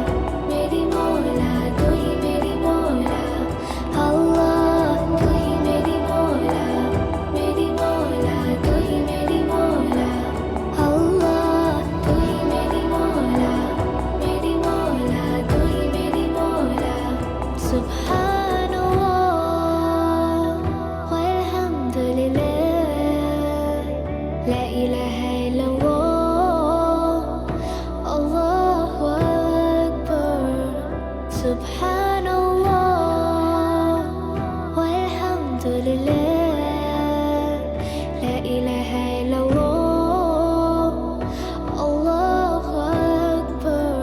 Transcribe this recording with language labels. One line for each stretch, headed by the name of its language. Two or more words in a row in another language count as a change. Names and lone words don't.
Urdu: تو ہی میری مولا، اللہ تو ہی میری مولا تو ہی میری مولا، اللہ تو ہی میری مولا تو ہی میری مولا.
Arabic: سبحان الله والحمد لله، لا إله إلا الله، الله أكبر. سبحان الله والحمد لله، لا إله إلا الله، الله أكبر.